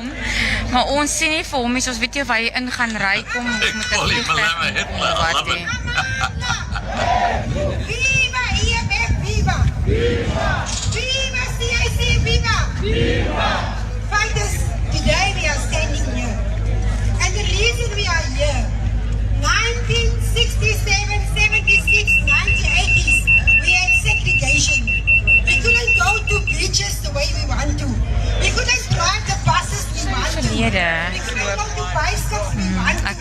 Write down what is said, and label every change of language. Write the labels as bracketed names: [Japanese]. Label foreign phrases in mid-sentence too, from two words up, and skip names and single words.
[Afrikaans] Maar ons sien nie vir hom nie. Ons weet nie of hy in gaan ry kom of met 'n vliegtuig. [English] Viva EFF, viva! Viva! Viva CIC, viva! Viva! Fighters, today we are standing here. And the reason we are here, 1967, 76, 1980s, we had segregation. We couldn't go to beaches the way we want to. We couldn't drive the buses we want to. We couldn't go to bicycles we want to.